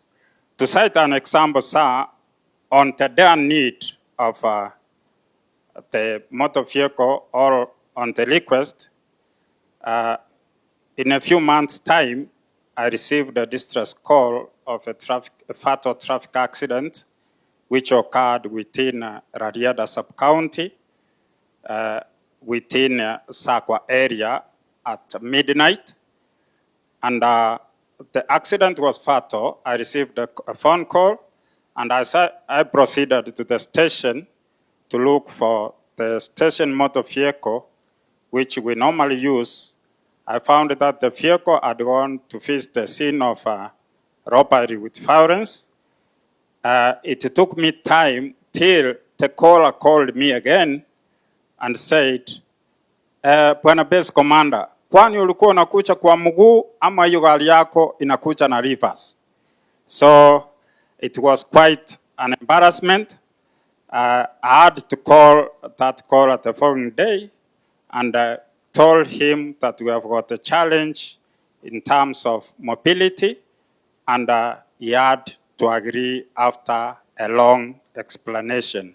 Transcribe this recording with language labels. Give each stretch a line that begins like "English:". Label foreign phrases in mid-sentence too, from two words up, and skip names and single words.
English: To cite an example, sir, on the dire need of the motor vehicle or on the request, in a few months' time, I received a distress call of a fatal traffic accident which occurred within Rarieda sub-county, within Sakwa area at midnight. And the accident was fatal. I received a phone call, and I proceeded to the station to look for the station motor vehicle, which we normally use. I found that the vehicle had gone to visit the scene of robbery with violence. It took me time till the caller called me again and said,
Swahili: Bwana
English: Base Commander,
Swahili: kwani ulikuwa unakuja kwa mguu ama hiyo gari yako inakuja na reverse?
English: So it was quite an embarrassment. I had to call that caller the following day and told him that we have got a challenge in terms of mobility, and he had to agree after a long explanation.